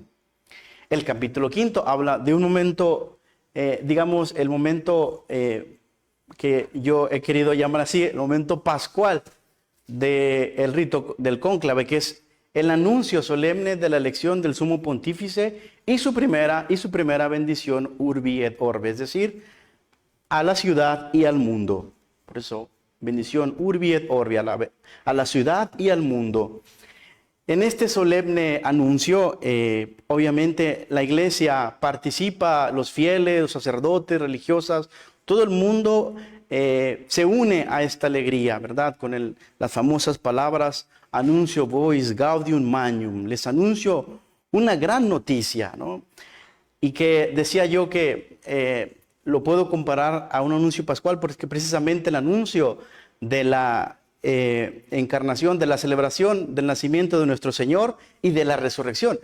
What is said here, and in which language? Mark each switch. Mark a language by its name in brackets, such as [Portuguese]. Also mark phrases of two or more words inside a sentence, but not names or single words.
[Spanish] El capítulo 5 habla de un momento, digamos, el momento que yo he querido llamar así, el momento pascual del rito del cónclave, que es el anuncio solemne de la elección del sumo pontífice y su primera bendición [Latin] urbi et orbi, [Spanish] es decir, a la ciudad y al mundo. Por eso, bendición [Latin] urbi et orbi, [Spanish] a la ciudad y al mundo. En este solemne anuncio, obviamente la Iglesia participa, los fieles, los sacerdotes, religiosas, todo el mundo se une a esta alegría, ¿verdad? Con las famosas palabras, [Latin] anuncio vois gaudium magnum, [Spanish] les anuncio una gran noticia, ¿no? Y que decía yo que lo puedo comparar a un anuncio pascual, porque precisamente el anuncio de la encarnación, de la celebración del nacimiento de nuestro Señor y de la resurrección.